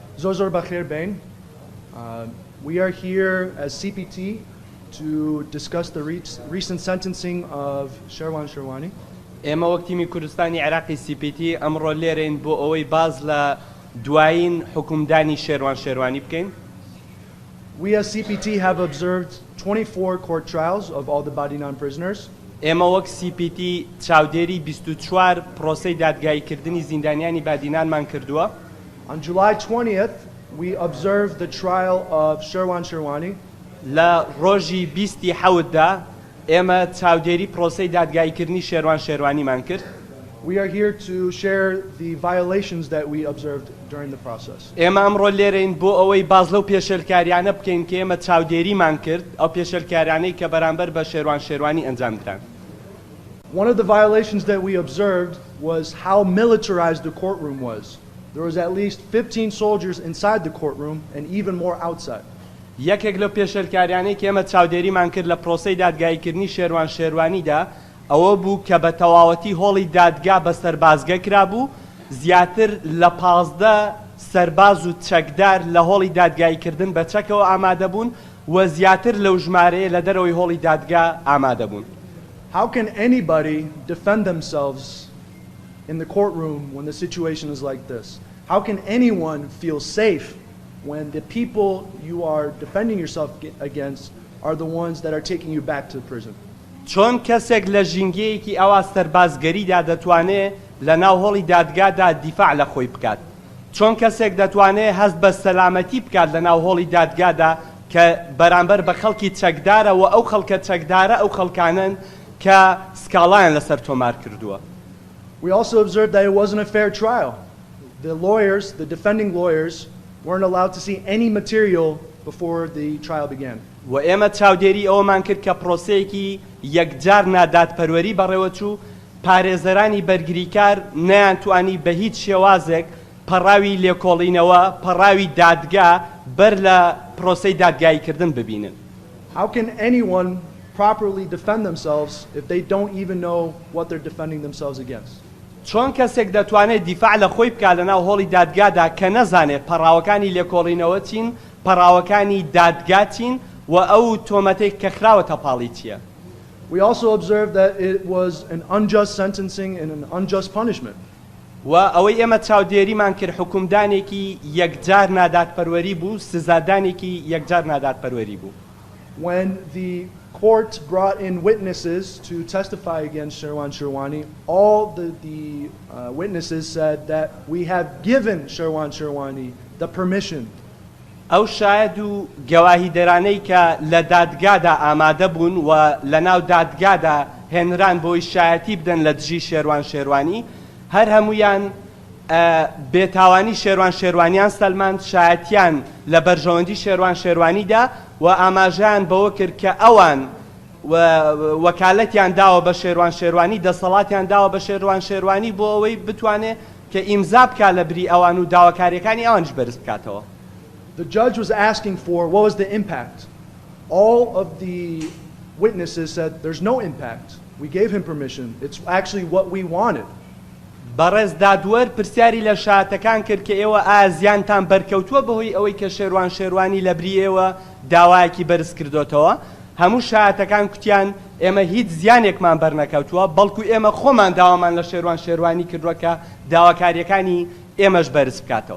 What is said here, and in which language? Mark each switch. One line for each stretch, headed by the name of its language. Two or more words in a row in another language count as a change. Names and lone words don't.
Central Kurdish: زۆر بەخێر بین.
English: We are here as CPT to discuss the recent sentencing of Sherwan Sherwani.
Central Kurdish: ئێمە وەک تیمی کوردستانی عێراقی CPT ئەمڕۆ لێرەین بۆ ئەوەی باز لە دوایین حکومدانی شێروان شێروانی بکەین.
English: We as CPT have observed 24 court trials of all the Badinan prisoners.
Central Kurdish: ئێمە وەک CPT چاودێری 24 پرۆسەی دادگاییکردنی زیندانیانی بادینانمان کردووە.
English: On July 20th, we observed the trial of Sherwan Sherwani.
Central Kurdish: لە ڕۆژی 27دا ئێمە چاودێری پرۆسەی دادگاییکردنی شێروان شێروانیمان کرد.
English: We are here to share the violations that we observed during the process.
Central Kurdish: ئێمە ئەمڕۆ لێرەین بۆ ئەوەی باز لەو پێشێلکاریانە بکەین کە ئێمە چاودێریمان کرد ئەو پێشێلکاریانەی کە بەرامبەر بە شێروان شێروانی ئەنجام دران.
English: One of the violations that we observed was how militarized the courtroom was. There was at least 15 soldiers inside the courtroom and even more outside.
Central Kurdish: یەکێک لەو پێشێلکاریانەی کە ئێمە چاودێریمان کرد لە پرۆسەی دادگاییکردنی شێروان شێروانیدا ئەوە بوو کە بە تەواوەتی هۆڵی دادگا بە سەربازگە کرابوو، زیاتر لە 15 سەرباز و چەکدار لە هۆڵی دادگاییکردن بە چەکەوە ئامادە بوون و زیاتر لەو ژمارەیە لە دەرەوەی هۆڵی دادگا ئامادە بوون.
English: How can anybody defend themselves in the courtroom when the situation is like this? How can anyone feel safe when the people you are defending yourself against are the ones that are taking you back to prison?
Central Kurdish: چۆن کەسێک لە ژینگەیەکی ئەوا سەربازگەریدا دەتوانێت لە ناو هۆڵی دادگادا دیفاع لە خۆی بکات؟ چۆن کەسێک دەتوانێت هەست بە سەلامەتی بکات لە ناو هۆڵی دادگادا کە بەرامبەر بە خەڵکی چەکدارە و ئەو خەڵکە چەکدارە ئەو خەڵکانن کە سکاڵایان لەسەر تۆمار کردووە؟
English: We also observed that it wasn't a fair trial. The lawyers, the defending lawyers, weren't allowed to see any material before the trial began.
Central Kurdish: و ئێمە چاودێری ئەوەمان کرد کە پرۆسەیەکی یەکجار نادادپەروەری بەڕێوەچوو پارێزەرانی بەرگریکار نەیانتوانی بە هیچ شێوازێک پەڕاوی لێکۆڵینەوە پەڕاوی دادگا بەر لە پرۆسەی دادگاییکردن ببینن.
English: How can anyone properly defend themselves if they don't even know what they're defending themselves against?
Central Kurdish: چۆن کەسێک دەتوانێت دیفاع لە خۆی بکات لە ناو هۆڵی دادگادا کە نەزانێت پەڕاوەکانی لێکۆڵینەوە چین، پەڕاوەکانی دادگا چین و ئەو تۆمەتێک کە خراوەتە پاڵی چییە؟
English: We also observed that it was an unjust sentencing and an unjust punishment.
Central Kurdish: و ئەوەی ئێمە چاودێریمان کرد حکومدانێکی یەکجار نادادپەروەری بوو، سزادانێکی یەکجار نادادپەروەری بوو.
English: When the court brought in witnesses to testify against Sherwan Sherwani, all the witnesses said that we have given Sherwan Sherwani the permission.
Central Kurdish: ئەو شاهد و گەواهیدەرانەی کە لە دادگادا ئامادە بوون و لە ناو دادگادا هێنران بۆی شایەتی بدەن لە دژی شێروان شێروانی هەر هەمویان بێتاوانی شێروان شێروانیان سەلماند، شایەتیان لە بەرژەوەندی شێروان شێروانیدا و ئاماژەیان بەوە کرد کە ئەوان وەکالەتیان داوە بە شێروان شێروانی، دەسەڵاتیان داوە بە شێروان شێروانی بۆ ئەوەی بتوانێت کە ئیمزا بکات لە بری ئەوان و داواکاریەکانی ئەوانش بەرز بکاتەوە.
English: The judge was asking for what was the impact. All of the witnesses said there's no impact. We gave him permission. It's actually what we wanted.
Central Kurdish: بەڕێز دادوەر پرسیاری لە شایەتەکان کرد کە ئێوە ئایا زیانتان بەرکەوتووە بەهۆی ئەوەی کە شێروان شێروانی لە بری ئێوە داوایەکی بەرز کردوتەوە؟ هەموو شایەتەکان کوتیان ئێمە هیچ زیانێکمان بەرنەکەوتووە بەڵکو ئێمە خۆمان داوامان لە شێروان شێروانی کردووە کە داواکاریەکانی ئێمەش بەرز بکاتەوە.